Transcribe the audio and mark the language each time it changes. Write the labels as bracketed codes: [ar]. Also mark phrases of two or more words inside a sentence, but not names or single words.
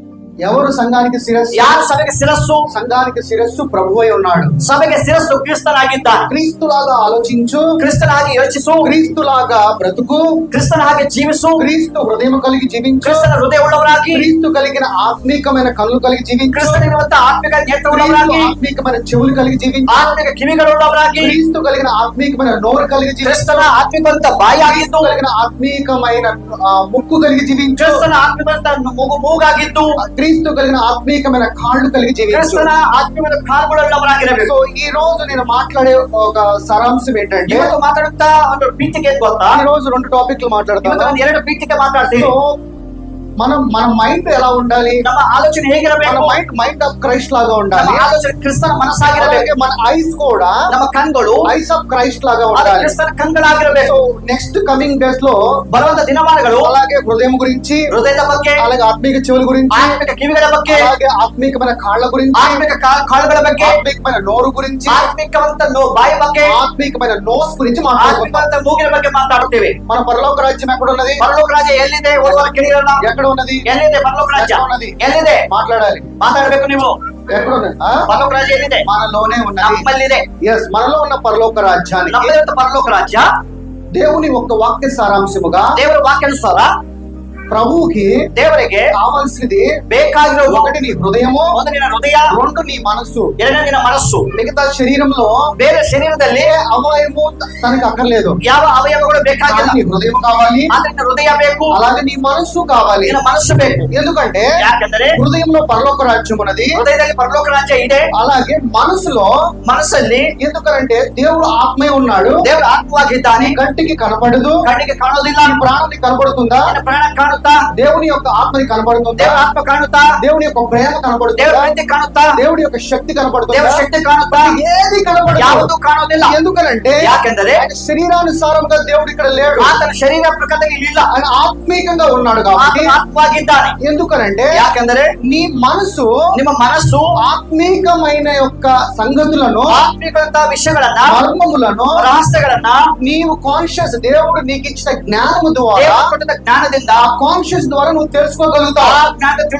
[te] ఎవరు సంఘానికి శిరస్సు? [kn] ಯಾರು ಸಭೆಗೆ ಶಿರಸ್ಸು? [te] సంఘానికి శిరస్సు ప్రభువై ఉన్నాడు. [kn] ಸಭೆಗೆ ಶಿರಸ್ಸು ಕ್ರಿಸ್ತನಾಗಿದ್ದಾನೆ. [te] క్రీస్తులాగా ఆలోచించు, [kn] ಕ್ರಿಸ್ತನಾಗಿ ಯೋಚಿಸು, [te] క్రీస్తులాగా బ్రతుకు, [kn] ಕ್ರಿಸ್ತನ ಹಾಗೆ ಜೀವಿಸು, [te] క్రీస్తు హృదయం కలిగి జీవించు, [kn] ಕ್ರಿಸ್ತನ ಹೃದಯವುಳ್ಳವರಾಗಿ, [te] క్రీస్తు కలిగిన ఆత్మీకమైన కళ్ళు కలిగి జీవించు, [kn] ಕ್ರಿಸ್ತನಿರುವಂತ ಆತ್ಮಿಕ [te] క్రీస్తు [kn] ನೇತ್ರವುಳ್ಳವರಾಗಿ, [te] ఆత్మీకమైన చెవులు కలిగి జీవించు, [kn] ಆತ್ಮಿಕ ಕಿವಿಗಳುಳ್ಳವರಾಗಿ, [te] క్రీస్తు కలిగిన ఆత్మీకమైన నోరు కలిగి జీవించు, [kn] ಕ್ರಿಸ್ತನ ಆತ್ಮಿಕವಂತ ಬಾಯಾಗಿದ್ದು, [te] క్రీస్తు కలిగిన ఆత్మీకమైన ముక్కు కలిగి జీవించు, [kn] ಕ್ರಿಸ್ತನ ಆತ್ಮಿಕವಂತ ಮೂಗಾಗಿದ್ದು, [te] క్రీస్తు కలిగిన ఆత్మీకమైన కాళ్ళు కలిగి జీవించు. [kn] ಕ್ರಿಸ್ತನ ಆತ್ಮಿಕದ ಕಾಲುಗಳುಳ್ಳವರಾಗಿರಬೇಕು. [te] సో ఈ రోజు నేను మాట్లాడే ఒక సారాంశం ఏంటంటే, [kn] ಇವತ್ತು ಮಾತಾಡುತ್ತಾ ಒಂದು ಪೀಠಿಕೆ ಏನ್ ಗೊತ್ತಾ? [te] ఈ రోజు 2 టాపిక్లు [kn] ಇವತ್ತು [te] మాట్లాడతాను. [kn] ನಾನು 2 ಪೀಠಿಕೆ ಮಾತಾಡ್ತೀನಿ. [te] సో మన మైండ్ ఎలా ఉండాలి? [kn] ನಮ್ಮ ಆಲೋಚನೆ [te] మన [kn] ಹೇಗಿರಬೇಕು? [en] mind of Christ [te] లాగా ఉండాలి. [kn] ನಮ್ಮ ಆಲೋಚನೆ ಕ್ರಿಸ್ತನ ಮನಸ್ಸಾಗಿರಬೇಕು. [te] అలాగే మన ఐస్ కూడా [kn] ನಮ್ಮ ಕಣ್ಗಳು [en] eyes of Christ [te] లాగా [kn] ಅದು [te] ఉండాలి. [kn] ಕ್ರಿಸ್ತನ ಕಣ್ಗಳಾಗಿರಬೇಕು. [te] సో [en] next coming days [te] లో [kn] ಬರುವಂತ ದಿನಮಾನಗಳು [te] అలాగే హృదయం గురించి, [kn] ಹೃದಯದ ಬಗ್ಗೆ, [te] అలాగే ఆత్మీక చెవుల గురించి, [kn] ಆತ್ಮಿಕ ಕಿವಿಗಳ ಬಗ್ಗೆ, [te] అలాగే ఆత్మీకమైన కాళ్ళ గురించి, [kn] ಆತ್ಮಿಕ ಕಾಲುಗಳ ಬಗ್ಗೆ, [te] ఆత్మీకమైన నోరు గురించి, [kn] ಆತ್ಮಿಕವಂತ ಬಾಯಿ ಬಗ್ಗೆ, [te] ఆత్మీకమైన నోస్ గురించి మాట్లాడుకుంటాం. [kn] ಆತ್ಮಿಕವಂತ ಮೂಗಿನ ಬಗ್ಗೆ ಮಾತಾಡುತ್ತೇವೆ. [te] మన పరలోక రాజ్యం ఎక్కడ ఉన్నది? [kn] ಪರಲೋಕ ರಾಜ್ಯ ಎಲ್ಲಿದೆ? ಓದುವ ಕೇಳಿರಲ್ಲ. [te] ఎక్కడ ఉన్నది? [kn] ಎಲ್ಲಿದೆ ಪರಲೋಕ ರಾಜ್ಯ? [te] ఎక్కడ ఉన్నది? [kn] ಎಲ್ಲಿದೆ? [te] మాట్లాడాలి. [kn] ಮಾತಾಡಬೇಕು ನೀವು. [te] ఎక్కడ ఉన్నది? [kn] ಪರಲೋಕ ರಾಜ್ಯ ಎಲ್ಲಿದೆ? [te] మనలోనే ఉన్నది. [kn] ನಮ್ಮಲ್ಲಿದೆ. [te] ఎస్, మనలో ఉన్న పరలోక రాజ్యానికి [kn] ನಮ್ಮಲ್ಲಿರುವಂತ ಪರಲೋಕ ರಾಜ್ಯ [te] దేవుని ఒక్క వాక్య సారాంశముగా [kn] ದೇವರ ವಾಕ್ಯಾನುಸಾರ [te] ప్రభువుకి [kn] ದೇವರಿಗೆ [te] కావాల్సింది [kn] ಬೇಕಾಗಿರೋ [te] ఒకటి నీ హృదయము, [kn] ಒಂದು ನಿನ್ನ ಹೃದಯ, [te] 2 నీ మనస్సు. [kn] ಎರಡನೇ ನಿನ್ನ ಮನಸ್ಸು. [te] మిగతా శరీరంలో [kn] ಬೇರೆ ಶರೀರದಲ್ಲಿ [te] ఏ అవయవము తనకు అక్కర్లేదు. [kn] ಯಾವ ಅವಯವಗಳು ಬೇಕಾಗಿಲ್ಲ. [te] నీ హృదయం కావాలి, [kn] ಆದ್ರೆ ನಿನ್ನ ಹೃದಯ ಬೇಕು, [te] అలాగే నీ మనస్సు కావాలి. [kn] ನಿನ್ನ ಮನಸ್ಸು ಬೇಕು. [te] ఎందుకంటే [kn] ಯಾಕಂದ್ರೆ [te] హృదయంలో పరలోక రాజ్యం ఉన్నది, [kn] ಹೃದಯದಲ್ಲಿ ಪರಲೋಕ ರಾಜ್ಯ ಇದೆ. [te] అలాగే మనసులో, [kn] ಮನಸ್ಸಲ್ಲಿ [te] ఎందుకంటే దేవుడు ఆత్మే ఉన్నాడు. [kn] ದೇವರು ಆತ್ಮವಾಗಿದ್ದಾನೆ. [te] కంటికి కనపడదు, [kn] ಕಣ್ಣಿಗೆ ಕಾಣೋದಿಲ್ಲ. [te] నీ ప్రాణానికి కనపడుతుందా? [kn] ನಿನ್ನ ಪ್ರಾಣ ಕಾಣುತ್ತಾ? [te] దేవుని యొక్క ఆత్మని కనపడుతుందా? [kn] ದೇವರ ಆತ್ಮ ಕಾಣುತ್ತಾ? [te] దేవుని యొక్క ప్రేమ [kn] ದೇವರ [te] కనపడుతుందా? [kn] ಪ್ರೀತಿ ಕಾಣುತ್ತಾ? [te] దేవుడి యొక్క శక్తి కనపడుతుందా? [kn] ದೇವರ ಶಕ್ತಿ ಕಾಣುತ್ತಾ? [te] ఏది కనపడదు. [kn] ಯಾವುದು ಕಾಣೋದಿಲ್ಲ. [te] ఎందుకనంటే [kn] ಯಾಕೆಂದರೆ [te] ఆయన శరీరానుసారంగా దేవుడు ఇక్కడ లేడు. [kn] ಆತನ ಶರೀರ ಪ್ರಕೃತಿಗೆ ಇಲ್ಲ. [te] ఆయన ಆತ್ಮೀకంగా ఉన్నాడు కాబట్టి. [kn] ಆತನ ಆತ್ಮವಾಗಿದ್ದಾನೆ. [te] ఎందుకనంటే [kn] ಯಾಕೆಂದರೆ [te] నీ మనసు [kn] ನಿಮ್ಮ ಮನಸ್ಸು [te] ఆత్మీకమైన యొక్క సంగతులను, [kn] ಆತ್ಮಿಕವಂತ ವಿಷಯಗಳನ್ನ, [te] మర్మములను [kn] ರಹಸ್ಯಗಳನ್ನ [te] నీవు కాన్షియస్, దేవుడు నీకు ఇచ్చిన జ్ఞానము ద్వారా, [kn] ದೇವರು ಕೊಟ್ಟ ಜ್ಞಾನದಿಂದ [te] ఆ కాన్షియస్ ద్వారా నువ్వు [kn] ಆ [te] తెలుసుకోగలుగుతావు. [kn] ಜ್ಞಾನ